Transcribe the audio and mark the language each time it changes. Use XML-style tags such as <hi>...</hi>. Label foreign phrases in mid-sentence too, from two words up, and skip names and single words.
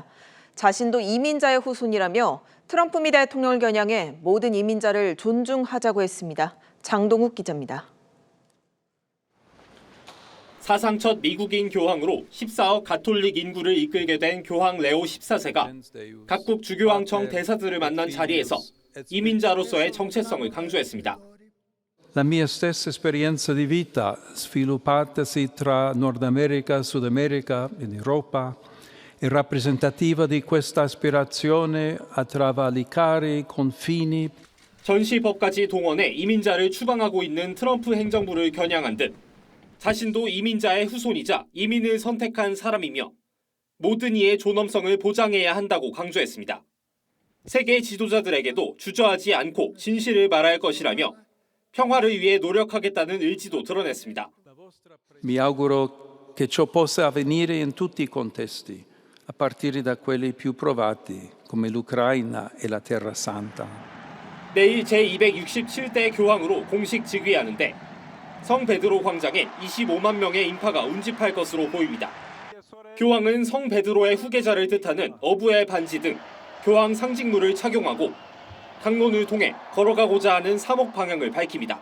<ko>자신도 이민자의 후손이라며 트럼프 미 대통령을 겨냥해 모든 이민자를 존중하자고 했습니다. 장동욱 기자입니다. 사상 첫 미국인 교황으로 14억 가톨릭 인구를 이끌게 된 교황 레오 14세가 각국 주교왕청 대사들을 만난 자리에서 이민자로서의 정체성을 강조했습니다.</ko> <it>La mia stessa esperienza di vita, sviluppatasi tra Nord America, Sud America ed Europa, è rappresentativa di questa aspirazione a travalicare i confini.</it> <ko>전시법까지 동원해 이민자를 추방하고 있는 트럼프 행정부를 겨냥한 듯 자신도 이민자의 후손이자 이민을 선택한 사람이며 모든 이의 존엄성을 보장해야 한다고 강조했습니다. 세계 지도자들에게도 주저하지 않고 진실을 말할 것이라며 평화를 위해 노력하겠다는 의지도 드러냈습니다.</ko> <it>Mi auguro che ciò possa avvenire in tutti i contesti, a partire da quelli più provati, come l'Ucraina e la Terra Santa.</it> <ko>내일 제267대 교황으로 공식 즉위하는데 성 베드로 광장에 25만 명의 인파가 운집할 것으로 보입니다. 교황은 성 베드로의 후계자를 뜻하는 어부의 반지 등 교황 상징물을 착용하고 강론을 통해 걸어가고자 하는 사목 방향을 밝힙니다.</ko>